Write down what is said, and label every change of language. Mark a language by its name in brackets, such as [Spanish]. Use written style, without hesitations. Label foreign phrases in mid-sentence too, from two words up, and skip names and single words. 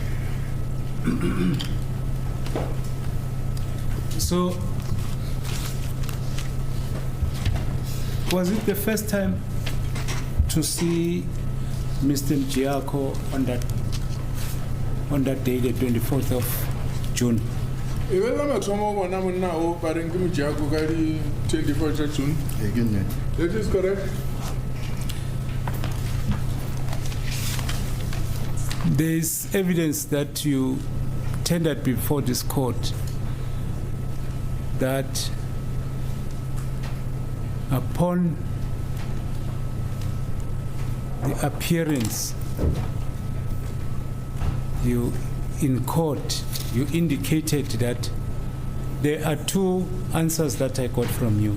[English] So, was it the first time to see Mr. Mjiako on that day, the 24th of June? [Northern Sotho] e be la mathomo o bona monna o ba reng ke Mojako ka di 24 tša June. [English] That is correct. There is evidence that you tendered before this court that upon the appearance in court, you indicated that there are two answers that I got from you.